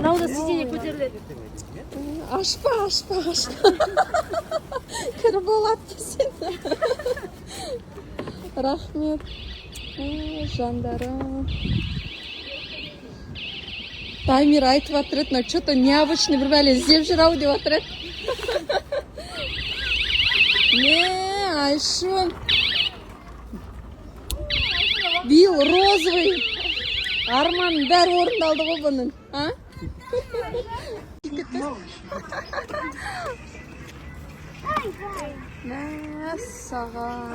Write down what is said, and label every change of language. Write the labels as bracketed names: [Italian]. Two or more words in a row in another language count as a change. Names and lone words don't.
[Kazakh] Мынау да сиденье көтеріледі. Ашпа. Кір болады сен. Рахмет. Жандарым. Таймир айтып жатыр еді, [Russian] что-то необычный [Kazakh] бір бәле іздеп жүр ау деп жатыр еді. Не, Айшун. Биыл розовый. Арманның бәрі орындалды ғой бұның. Мәссаған.